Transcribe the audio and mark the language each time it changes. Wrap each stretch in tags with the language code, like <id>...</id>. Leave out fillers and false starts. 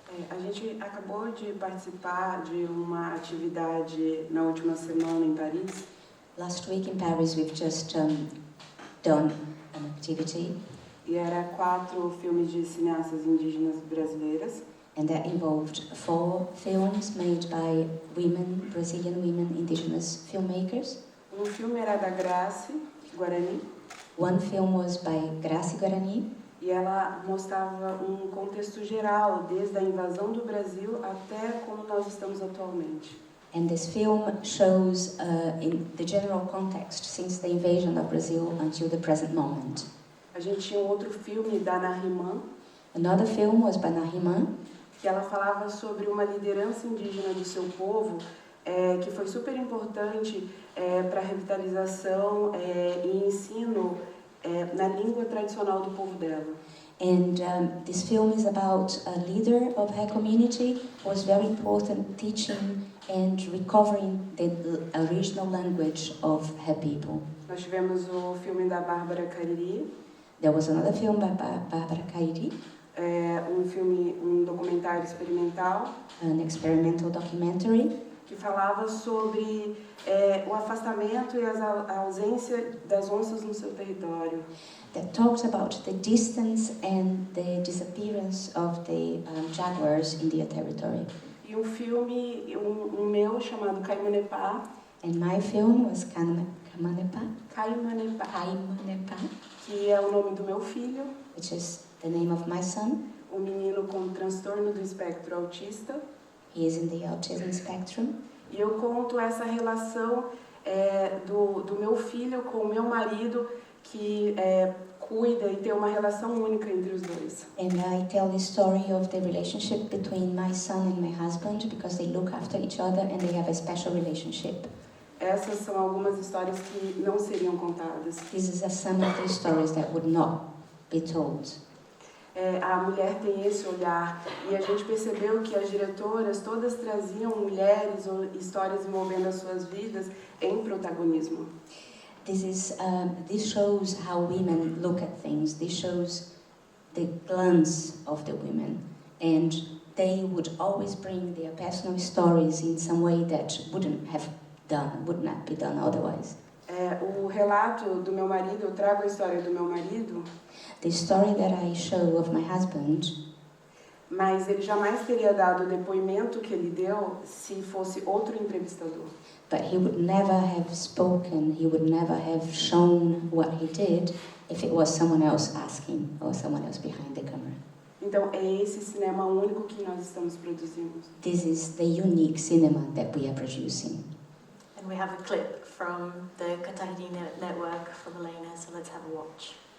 <pt>A gente acabou de participar de uma atividade na última semana em Paris.</pt> <en>Last week in Paris, we've just done an activity,</en> <pt>E era 4 filmes de cineastas indígenas brasileiras.</pt> <en>and that involved 4 films made by women, Brazilian women, indigenous filmmakers.</en> <pt>Filme era da Grace Guarani,</pt> <en>One film was by Graci Guarani,</en> <pt>e ela mostrava contexto geral, desde a invasão do Brasil até como nós estamos atualmente.</pt> <en>and this film shows in the general context since the invasion of Brazil until the present moment.</en> <pt>A gente tinha outro filme da Narimã,</pt> <en>Another film was by Nahiman,</en> <pt>que ela falava sobre uma liderança indígena do seu povo, que foi super importante para a revitalização e ensino na língua tradicional do povo dela.</pt> <en>and this film is about a leader of her community who was very important teaching and recovering the original language of her people.</en> <pt>Nós tivemos o filme da Bárbara Cariri,</pt> <en>There was another film by Barbara Kairi,</en> <pt>um documentário experimental,</pt> <en>an experimental documentary,</en> <pt>que falava sobre o afastamento e a ausência das onças no seu território.</pt> <en>that talks about the distance and the disappearance of the jaguars in their territory.</en> <pt>E filme, meu chamado Caimanepá,</pt> <en>And my film was Kaimanepa,</en> <pt>Caimanepá,</pt> <en>Kaimanepa,</en> <pt>que é o nome do meu filho,</pt> <en>which is the name of my son.</en> <pt>um menino com transtorno do espectro autista.</pt> <en>He is in the autism spectrum.</en> <pt>E eu conto essa relação do meu filho com o meu marido, que cuida e tem uma relação única entre os dois.</pt> <en>And I tell the story of the relationship between my son and my husband because they look after each other and they have a special relationship.</en> <pt>Essas são algumas histórias que não seriam contadas.</pt> <en>This is some of the stories that would not be told.</en> <pt>A mulher tem esse olhar e a gente percebeu que as diretoras todas traziam mulheres ou histórias envolvendo as suas vidas em protagonismo.</pt> <en>This shows how women look at things. This shows the glance of the women, and they would always bring their personal stories in some way that would not be done otherwise.</en> <pt>O relato do meu marido, eu trago a história do meu marido.</pt> <en>The story that I show of my husband,</en> <pt>mas ele jamais teria dado o depoimento que ele deu se fosse outro entrevistador.</pt> <en>but he would never have spoken, he would never have shown what he did if it was someone else asking or someone else behind the camera.</en> <pt>Então é esse cinema único que nós estamos produzindo.</pt> <en>This is the unique cinema that we are producing. And we have a clip from the Katahidi Network from Elena, so let's have a watch.</en>